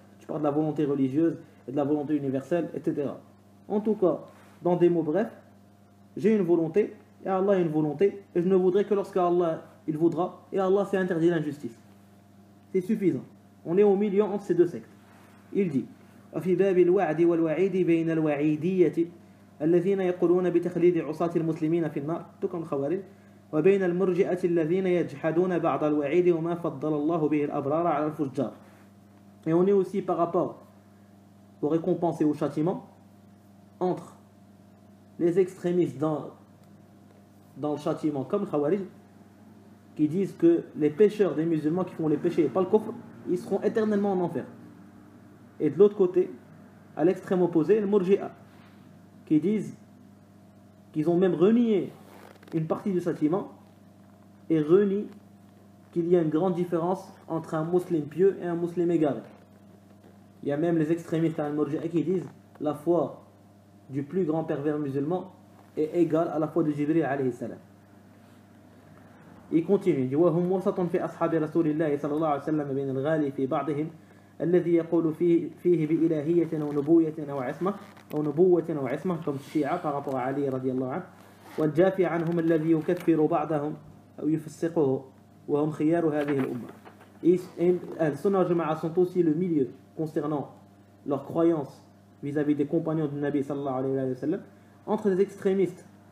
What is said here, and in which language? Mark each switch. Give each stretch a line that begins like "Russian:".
French: Tu parles de la volonté religieuse et de la volonté universelle, etc. En tout cas, dans des mots brefs, j'ai une volonté, et Allah a une volonté, et je ne voudrais que lorsqu'Allah il voudra, et Allah s'est interdit l'injustice. C'est suffisant. On est au milieu entre ces deux sectes. Il dit
Arabic: وفي باب الوعد والوعيد بين الوعيدية الذين يقولون بتخليد عصاة المسلمين في النار
French: tout comme
Arabic: الخوارج وبين المرجئة الذين يجحدون بعض الوعيد وما فضل الله به الأبرار على الفجار.
French: Et on est aussi par rapport aux récompenses et aux châtiments entre les extrémistes dans le châtiment comme Khawarij qui disent que les pécheurs des musulmans qui font les péchés et pas le kufr, ils seront éternellement en enfer. Et de l'autre côté, à l'extrême opposé, le Murji'a qui disent qu'ils ont même renié une partie du châtiment et renie qu'il y a une grande différence entre un musulman pieux et un musulman égaré. Il y a même les extrémistes à Murji'a qui disent la foi du plus grand pervers musulman est égale à la foi de Jibril alayhi salam. Il continue, il dit
Arabic: وهم وسط في أصحاب رسول الله صلى الله عليه وسلم بين الغالي في بعضهم الذي يقول فيه بإلهية أو نبوة أو نبوة أو عصمة comme الشيعة
French: par rapport à
Arabic: Ali رضي الله عنه والجافي عنهم الذي يكفر بعضهم أو يفسقه وهم خيار هذه الأمة.
French: Et Sunnah al-Jama'a sont aussi le milieu concernant leur croyance vis-à-vis des compagnons du Nabi sallallahu alayhi wa sallam, entre les extrémistes